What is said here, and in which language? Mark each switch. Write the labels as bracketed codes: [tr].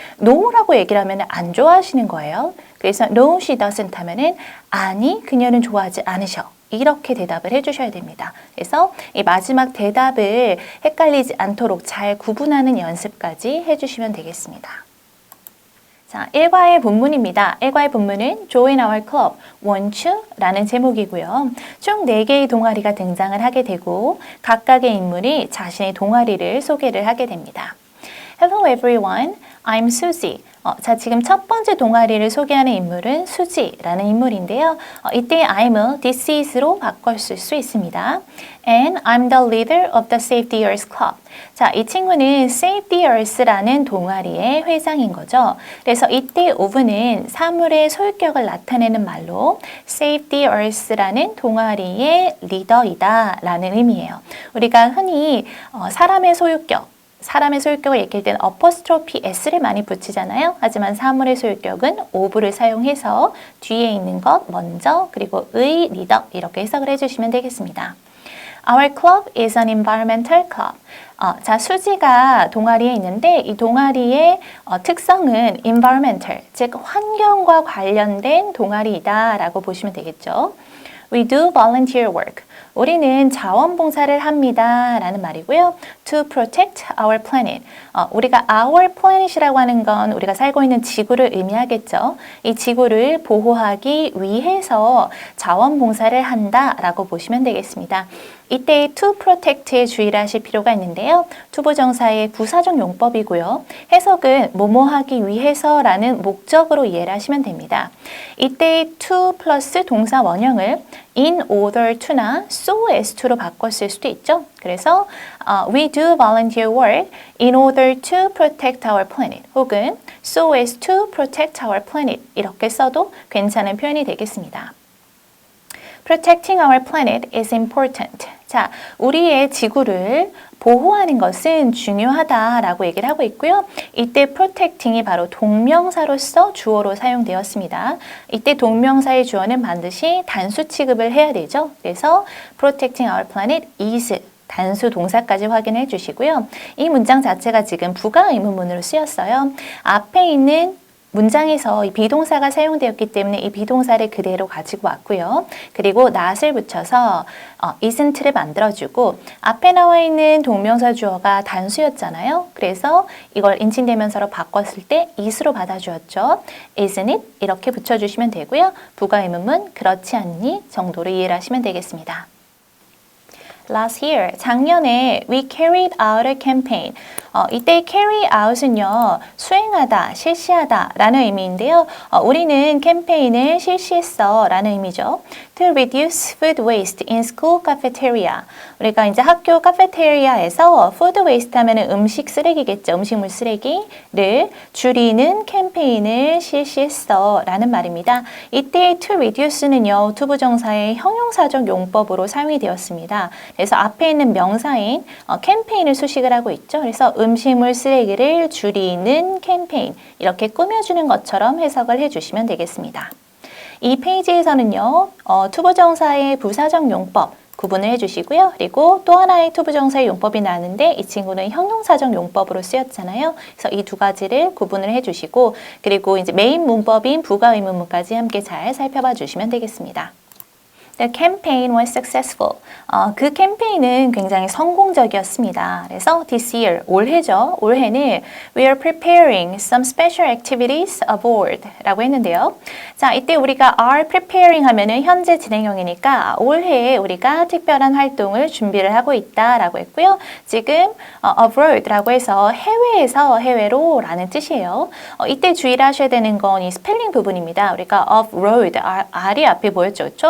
[ko] no라고 얘기를 하면 안 좋아하시는 거예요. 그래서 [en] no, she doesn't [ko] 하면은 아니, 그녀는 좋아하지 않으셔. 이렇게 대답을 해주셔야 됩니다. 그래서 이 마지막 대답을 헷갈리지 않도록 잘 구분하는 연습까지 해주시면 되겠습니다. 자, 1과의 본문입니다. 1과의 본문은 [en] Join Our Club, Want You? [ko] 라는 제목이고요. 총 4개의 동아리가 등장을 하게 되고 각각의 인물이 자신의 동아리를 소개를 하게 됩니다. [en] Hello everyone, I'm Susie. [ko] 자, 지금 첫 번째 동아리를 소개하는 인물은 수지라는 인물인데요. 이때 I'm을 this is로 바꿨을 수 있습니다. [en] And I'm the leader of the Save the Earth Club. [ko] 자, 이 친구는 Save the Earth라는 동아리의 회장인 거죠. 그래서 이때 of는 사물의 소유격을 나타내는 말로 Save the Earth라는 동아리의 리더이다 라는 의미예요. 우리가 흔히 사람의 소유격을 얘기할 때는 어퍼스트로피 s를 많이 붙이잖아요. 하지만 사물의 소유격은 of를 사용해서 뒤에 있는 것 먼저 그리고 의 리더 이렇게 해석을 해주시면 되겠습니다. [en] Our club is an environmental club. [ko] 자, 수지가 동아리에 있는데 이 동아리의 특성은 environmental, 즉 환경과 관련된 동아리이다 라고 보시면 되겠죠. [en] We do volunteer work. [ko] 우리는 자원봉사를 합니다 라는 말이고요. [en] To protect our planet. [ko] 우리가 our planet이라고 하는 건 우리가 살고 있는 지구를 의미하겠죠. 이 지구를 보호하기 위해서 자원봉사를 한다 라고 보시면 되겠습니다. 이때 to protect에 주의를 하실 필요가 있는데요. 투부정사의 부사적 용법이고요. 해석은 뭐뭐 하기 위해서라는 목적으로 이해를 하시면 됩니다. 이때 to 플러스 동사 원형을 in order to나 so as to로 바꿨을 수도 있죠. [en] 그래서 we do volunteer work in order to protect our planet 혹은 so as to protect our planet [ko] 이렇게 써도 괜찮은 표현이 되겠습니다. [en] Protecting our planet is important. [ko] 자, 우리의 지구를 보호하는 것은 중요하다라고 얘기를 하고 있고요. 이때 protecting이 바로 동명사로서 주어로 사용되었습니다. 이때 동명사의 주어는 반드시 단수 취급을 해야 되죠. 그래서 [en] protecting our planet is [ko] 단수 동사까지 확인해 주시고요. 이 문장 자체가 지금 부가 의문문으로 쓰였어요. 앞에 있는 문장에서 이 비동사가 사용되었기 때문에 이 비동사를 그대로 가지고 왔고요. 그리고 not을 붙여서 isn't를 만들어주고 앞에 나와 있는 동명사 주어가 단수였잖아요. 그래서 이걸 인칭대명사로 바꿨을 때 is로 받아주었죠. [en] isn't it? [ko] 이렇게 붙여주시면 되고요. 부가 의문문 그렇지 않니? 정도로 이해를 하시면 되겠습니다. [en] Last year, [ko] 작년에 [en] we carried out a campaign. [ko] 이때 carry out은요, 수행하다, 실시하다 라는 의미인데요. 우리는 캠페인을 실시했어 라는 의미죠. [en] To reduce food waste in school cafeteria. [ko] 우리가 이제 학교 카페테리아에서 food waste 하면은 음식 쓰레기겠죠. 음식물 쓰레기를 줄이는 캠페인을 실시했어 라는 말입니다. 이때 to reduce는요, 투부정사의 형용사적 용법으로 사용이 되었습니다. 그래서 앞에 있는 명사인 캠페인을 수식을 하고 있죠. 그래서 음식물 쓰레기를 줄이는 캠페인 이렇게 꾸며주는 것처럼 해석을 해주시면 되겠습니다. 이 페이지에서는요. 투부정사의 부사적 용법 구분을 해주시고요. 그리고 또 하나의 투부정사의 용법이 나왔는데 이 친구는 형용사적 용법으로 쓰였잖아요. 그래서 이 두 가지를 구분을 해주시고 그리고 이제 메인 문법인 부가 의문문까지 함께 잘 살펴봐 주시면 되겠습니다. [en] The campaign was successful. [ko] 그 캠페인은 굉장히 성공적이었습니다. 그래서 [en] this year, [ko] 올해죠. 올해는 [en] we are preparing some special activities aboard [ko] 라고 했는데요. 자, 이때 우리가 are preparing 하면은 현재 진행형이니까 올해 우리가 특별한 활동을 준비를 하고 있다라고 했고요. 지금 abroad라고 해서 해외에서 해외로 라는 뜻이에요. 이때 주의를 하셔야 되는 건 이 스펠링 부분입니다. 우리가 off-road, R이 앞에 보였죠. 그렇죠?